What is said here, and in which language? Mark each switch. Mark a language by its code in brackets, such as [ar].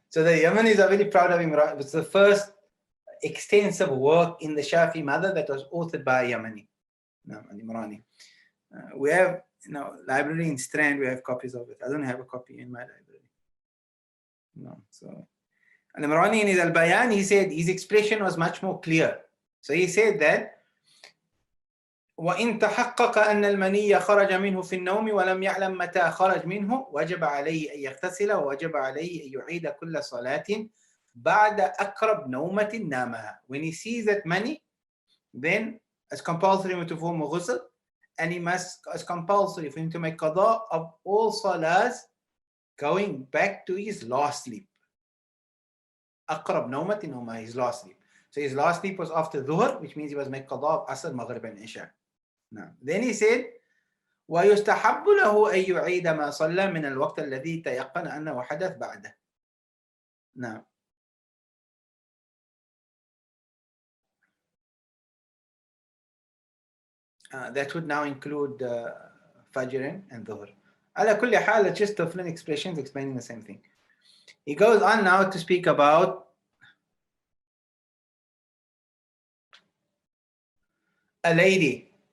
[en] So the Yemenis are very proud of him. It's the first extensive work in the Shafi mother that was authored by a Yemeni. No, Al Imrani. We have, library in Strand, we have copies of it. I don't have a copy in my library. No. So Al Imrani in his Al Bayan, he said his expression was much more clear. So he said that [ar] وإن تحقق أن المني خرج منه في النوم ولم يعلم متى خرج منه وجب عليه أن يغتسل ووجب عليه أن يعيد كل صلاة بعد أقرب نومة نامها. [en] When he sees that money, then it's compulsory to perform a ghusl, and it's compulsory for him to make qada of all salahs going back to his last sleep. [ar] أقرب نومة نومها, [en] his last sleep. So his last sleep was after dhuhr, which means he was make qada of asr, maghrib and isha. Now, then he said, [ar] ويستحب له أن يعيد ما صلى من الوقت الذي تيقن أنه حدث بعده. [en] Now, that would now include Fajr and Dhuhr. [ar] على كل حال, [en] it's just different expressions explaining the same thing. He goes on now to speak about a lady.